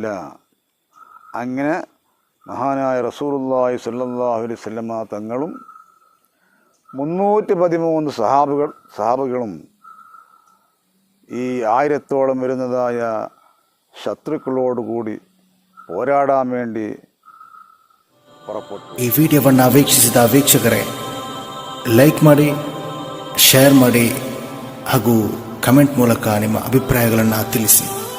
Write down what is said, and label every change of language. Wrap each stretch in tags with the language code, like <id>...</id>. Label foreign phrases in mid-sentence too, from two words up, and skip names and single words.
<ml>അങ്ങനെ മഹാനായ റസൂലുള്ളാഹി</ml> <ar>صلى الله عليه وسلم</ar> <ml>തങ്ങളും 313 സഹാബികളും ഈ 1000ഓളം വരുന്നതായ ശത്രുക്കളോടുകൂടി പോരാടാൻ വേണ്ടി പുറപ്പെട്ടു.</ml> <kn>ಈ ವಿಡಿಯೋವನ್ನು ವೀಕ್ಷಿಸಿದ ವೀಕ್ಷಕರೇ, ಲೈಕ್ ಮಾಡಿ, ಶೇರ್ ಮಾಡಿ ಹಾಗೂ ಕಮೆಂಟ್ ಮೂಲಕ ನಿಮ್ಮ ಅಭಿಪ್ರಾಯಗಳನ್ನು ತಿಳಿಸಿ.</kn>